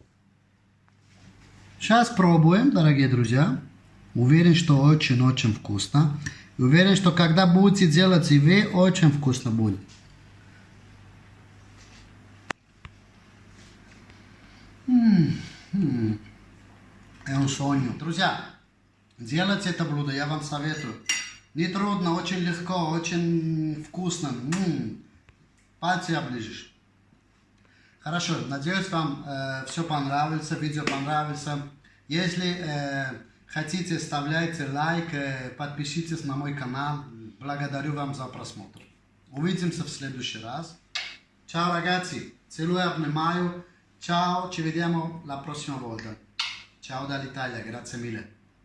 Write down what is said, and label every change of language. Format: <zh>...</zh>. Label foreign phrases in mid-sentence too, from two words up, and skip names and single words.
<ru>Сейчас пробуем, дорогие друзья. Уверен, что очень-очень вкусно. Уверен, что когда будете делать и вы, очень вкусно будет.</ru> <it>Это un sogno.</it> <ru>Друзья, делайте это блюдо, я вам советую. Не трудно, очень легко, очень вкусно. Пальцы оближешь. Хорошо, надеюсь, вам все понравилось, видео понравилось. Если хотите, ставляйте лайк, подпишитесь на мой канал. Благодарю вам за просмотр. Увидимся в следующий раз.</ru> <it>Ciao ragazzi,</it> <ru>целую, обнимаю.</ru> <it>Ciao, ci vediamo la prossima volta. Ciao dall'Italia, grazie mille.</it>